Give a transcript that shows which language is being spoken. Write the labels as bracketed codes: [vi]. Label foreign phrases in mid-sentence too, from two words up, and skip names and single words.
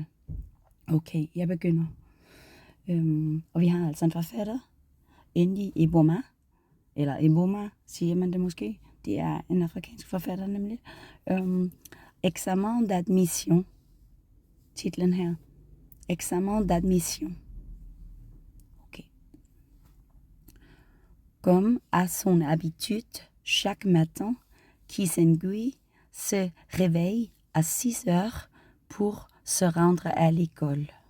[da] Okay, jeg begynder. Og vi har altså en forfatter, Indi Eboma, eller Eboma, siger man det måske. Det er en afrikansk forfatter nemlig. Examen d'admission. Titlen her. Examen d'admission. Ok. [fr] Comme à son habitude, chaque matin, Kisengui se réveille à 6 heures pour se rendre à l'école.